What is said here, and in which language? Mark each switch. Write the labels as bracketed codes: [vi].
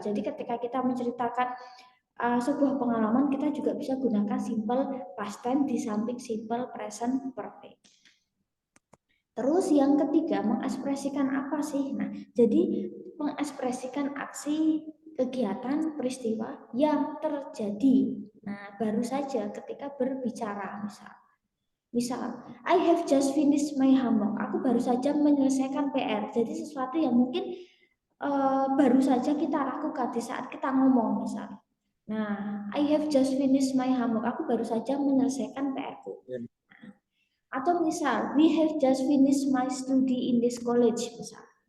[id] Jadi ketika kita menceritakan sebuah pengalaman, kita juga bisa gunakan simple past tense di samping simple present perfect. Terus yang ketiga, mengekspresikan apa sih? Nah, jadi mengekspresikan aksi, kegiatan, peristiwa yang terjadi. Nah, baru saja ketika berbicara misal. Misal, [en] I have just finished my homework. [id] Aku baru saja menyelesaikan PR. Jadi sesuatu yang mungkin baru saja kita lakukan di saat kita ngomong misal. Nah, [en] I have just finished my homework. [id] Aku baru saja menyelesaikan PR-ku. Atau misal, [en] we have just finished my study in this college [id] misal.